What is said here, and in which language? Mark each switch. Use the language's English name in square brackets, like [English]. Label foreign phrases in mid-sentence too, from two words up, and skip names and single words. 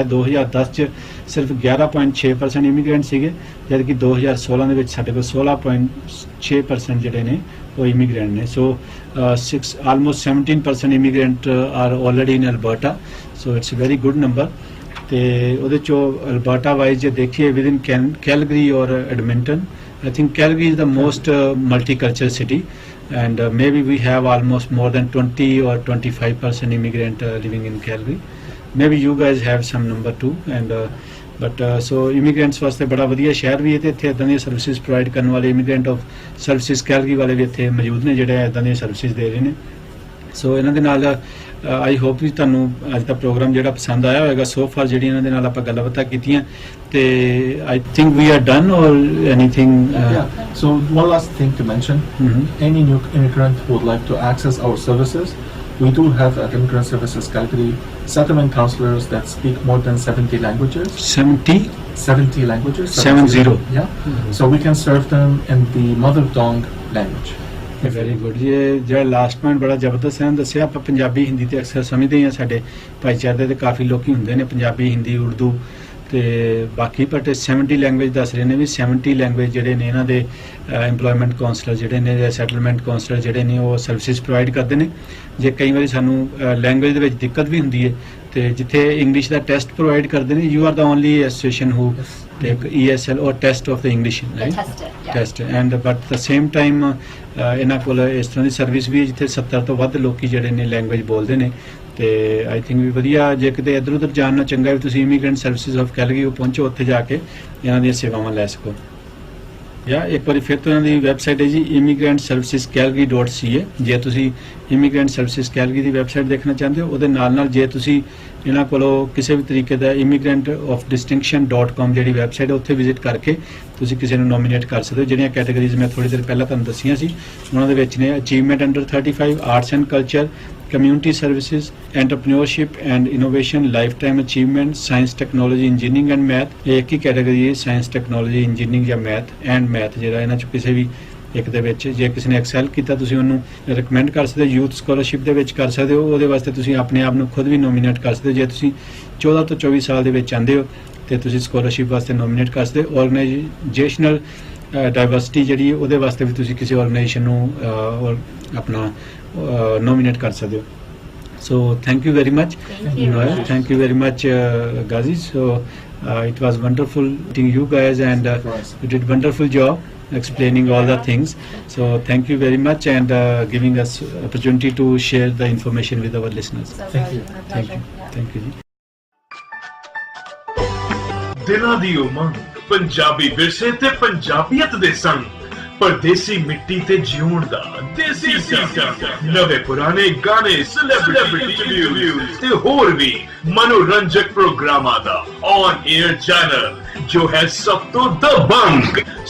[Punjabi] 2010 ਚ ਸਿਰਫ 11.6% ਇਮੀਗ੍ਰੈਂਟ ਸੀਗੇ, ਜਦ ਕਿ 2016 ਦੇ ਵਿੱਚ ਸਾਡੇ ਕੋਲ 16.6% ਜਿਹੜੇ ਨੇ ਉਹ ਇਮੀਗ੍ਰੈਂਟ ਨੇ। [English] So almost 17% immigrant are already in Alberta, so it's a very good number. [Punjabi] ਤੇ ਉਹਦੇ ਚੋਂ ਅਲਬਰਟਾ ਵਾਈਜ਼ ਜੇ ਦੇਖੀਏ [English] with in Calgary [Punjabi] ਔਰ ਐਡਮਿੰਟਨ, [English] I think Calgary is the most multicultural city, and maybe we have almost more than 20 or 25% immigrant living in Calgary. Maybe you guys have some number too, and but so [Punjabi] ਇਮੀਗ੍ਰੈਂਟਸ ਵਾਸਤੇ ਬੜਾ ਵਧੀਆ ਸ਼ਹਿਰ ਵੀ ਹੈ ਤੇ ਇੱਥੇ ਇਦਾਂ ਦੀਆਂ [English] services provide [Punjabi] ਕਰਨ ਵਾਲੇ ਇਮੀਗ੍ਰੈਂਟ ਆਫ ਸਰਵਿਸਿਜ਼ ਕੈਲਗਰੀ ਵਾਲੇ ਵੀ ਇੱਥੇ ਮੌਜੂਦ ਨੇ ਜਿਹੜੇ ਇਦਾਂ ਦੀਆਂ ਸਰਵਿਸਿਜ਼ ਦੇ ਰਹੇ ਨੇ। ਸੋ ਇਹਨਾਂ ਦੇ ਨਾਲ [English] I hope [Punjabi] ਵੀ ਤੁਹਾਨੂੰ ਅੱਜ ਦਾ ਪ੍ਰੋਗਰਾਮ ਜਿਹੜਾ ਪਸੰਦ ਆਇਆ ਹੋਵੇਗਾ। [English] so far [Punjabi] ਜਿਹੜੀ ਇਹਨਾਂ ਦੇ ਨਾਲ ਆਪਾਂ ਗੱਲਬਾਤਾਂ ਕੀਤੀਆਂ ਤੇ [English] I think we are done or anything. So one last thing to mention, any new immigrant who would like to access our services, we do have at Immigrant Services Calgary settlement counselors that speak more than 70 languages. 70 languages. 70. Yeah. So we can serve them in the mother tongue language. very good ji. [Punjabi] ਇਹ ਜਿਹੜਾ [English] last point [Punjabi] ਬੜਾ ਜ਼ਬਰਦਸਤ ਹੈ ਦੱਸਿਆ। ਆਪਾਂ ਪੰਜਾਬੀ ਹਿੰਦੀ ਤੇ ਅਕਸਰ ਸਮਝਦੇ ਹਾਂ, ਸਾਡੇ ਭਾਈਚਾਰੇ ਦੇ ਕਾਫੀ ਲੋਕੀ ਹੁੰਦੇ ਨੇ ਪੰਜਾਬੀ ਹਿੰਦੀ ਉਰਦੂ ਤੇ ਬਾਕੀ, ਬਟ 70 ਲੈਂਗੁਏਜ ਦੱਸ ਰਹੇ ਨੇ ਵੀ 70 ਲੈਂਗੁਏਜ ਜਿਹੜੇ ਨੇ ਇਹਨਾਂ ਦੇ [English] employment counselor [Punjabi] ਜਿਹੜੇ ਨੇ ਜਾਂ [English] settlement counselor [Punjabi] ਜਿਹੜੇ ਨੇ ਉਹ [English] services provide [Punjabi] ਕਰਦੇ ਨੇ। ਜੇ ਕਈ ਵਾਰੀ ਸਾਨੂੰ ਲੈਂਗੁਏਜ ਦੇ ਵਿੱਚ ਦਿੱਕਤ ਵੀ ਹੁੰਦੀ ਹੈ ਤੇ ਜਿੱਥੇ ਇੰਗਲਿਸ਼ ਦਾ [English] test provide [Punjabi] ਕਰਦੇ ਨੇ, [English] you are the only association who take ESL or test of the English, right? Test and but the same time [Punjabi] ਇਹਨਾਂ ਕੋਲ ਇਸ ਤਰ੍ਹਾਂ ਦੀ ਸਰਵਿਸ ਵੀ ਹੈ ਜਿੱਥੇ 70 ਤੋਂ ਵੱਧ ਲੋਕੀ ਜਿਹੜੇ ਨੇ ਲੈਂਗੁਏਜ ਬੋਲਦੇ ਨੇ ਤੇ [English] I think we [Punjabi] ਵਧੀਆ। ਜੇ ਕਿਤੇ ਇੱਧਰ ਉੱਧਰ ਜਾਣਨਾ ਚੰਗਾ ਵੀ ਤੁਸੀਂ ਇਮੀਗ੍ਰੈਂਟ ਸਰਵਿਸਿਜ਼ ਆਫ ਕੈਲਗਰੀ ਪਹੁੰਚੋ, ਉੱਥੇ ਜਾ ਕੇ ਇਹਨਾਂ ਦੀਆਂ ਸੇਵਾਵਾਂ ਲੈ ਸਕੋ। ਜਾਂ ਇੱਕ ਵਾਰੀ ਫਿਰ ਤੋਂ ਇਹਨਾਂ ਦੀ ਵੈਬਸਾਈਟ ਹੈ ਜੀ immigrantservicescalgary.ca। ਜੇ ਤੁਸੀਂ ਇਮੀਗ੍ਰੈਂਟ ਸਰਵਿਸਿਜ਼ ਕੈਲਗਰੀ ਦੀ ਵੈਬਸਾਈਟ ਦੇਖਣਾ ਚਾਹੁੰਦੇ ਹੋ, ਉਹਦੇ ਨਾਲ ਨਾਲ ਜੇ ਤੁਸੀਂ ਇਹਨਾਂ ਕੋਲੋਂ ਕਿਸੇ ਵੀ ਤਰੀਕੇ ਦਾ immigrantofdistinction.com ਜਿਹੜੀ ਵੈਬਸਾਈਟ ਹੈ ਉੱਥੇ ਵਿਜ਼ਿਟ ਕਰਕੇ ਤੁਸੀਂ ਕਿਸੇ ਨੂੰ ਨੋਮੀਨੇਟ ਕਰ ਸਕਦੇ ਹੋ। ਜਿਹੜੀਆਂ ਕੈਟਾਗਰੀਜ਼ ਮੈਂ ਥੋੜੀ ਦੇਰ ਪਹਿਲਾਂ ਤੁਹਾਨੂੰ ਦੱਸੀਆਂ ਸੀ ਉਹਨਾਂ ਦੇ ਵਿੱਚ ਨੇ [English] Achievement Under 35, Arts and Culture, community services, entrepreneurship and innovation, lifetime achievement, science, technology, engineering and math। [Punjabi] ਇਹ ਇੱਕ ਹੀ ਕੈਟਾਗਰੀ ਹੈ [English] science, technology, engineering [Punjabi] ਜਾਂ [English] math and math. [Punjabi] ਜਿਹੜਾ ਇਹਨਾਂ 'ਚ ਕਿਸੇ ਵੀ ਇੱਕ ਦੇ ਵਿੱਚ ਜੇ ਕਿਸੇ ਨੇ ਐਕਸੈਲ ਕੀਤਾ ਤੁਸੀਂ ਉਹਨੂੰ ਰਿਕਮੈਂਡ ਕਰ ਸਕਦੇ ਹੋ। [English] youth scholarship [Punjabi] ਦੇ ਵਿੱਚ ਕਰ ਸਕਦੇ ਹੋ, ਉਹਦੇ ਵਾਸਤੇ ਤੁਸੀਂ ਆਪਣੇ ਆਪ ਨੂੰ ਖੁਦ ਵੀ ਨੋਮੀਨੇਟ ਕਰ ਸਕਦੇ ਹੋ। ਜੇ ਤੁਸੀਂ 14 ਤੋਂ 24 ਸਾਲ ਦੇ ਵਿੱਚ ਆਉਂਦੇ ਹੋ ਤੇ ਤੁਸੀਂ ਸਕਾਲਰਸ਼ਿਪ ਵਾਸਤੇ ਨੋਮੀਨੇਟ ਕਰ ਸਕਦੇ ਹੋ। [English] organizational diversity [Punjabi] ਜਿਹੜੀ ਉਹਦੇ ਵਾਸਤੇ ਵੀ ਤੁਸੀਂ ਕਿਸੇ ਆਰਗੇਨਾਈਜੇਸ਼ਨ ਨੂੰ ਆਪਣਾ ਨੋਮੀਨੇਟ ਕਰ ਸਕਦੇ ਹੋ। [English] So thank you very much, Noel. Thank you very much, Ghazi. So it was wonderful meeting you guys, and you did wonderful job explaining all the things. So thank you very much, and giving us opportunity to share the information with our listeners. Thank you. Thank you. Thank you. [Punjabi] ਦਿਲਾਂ ਦੀ ਉਮੰਗ, ਪੰਜਾਬੀ ਵਿਰਸੇ ਤੇ ਪੰਜਾਬੀਅਤ ਦੇ ਸੰਗ, ਪਰਦੇਸੀ ਮਿੱਟੀ ਤੇ ਜਿਉਣ ਦਾ ਦੇਸੀ ਸੰਗ, ਨਵੇਂ ਪੁਰਾਣੇ ਗਾਣੇ, [English] celebrity reviews [Punjabi] ਤੇ ਹੋਰ ਵੀ ਮਨੋਰੰਜਕ ਪ੍ਰੋਗਰਾਮਾਂ ਦਾ [English] on air [Punjabi] ਚੈਨਲ ਜੋ ਹੈ ਸਭ ਤੋਂ ਦਬੰਗ।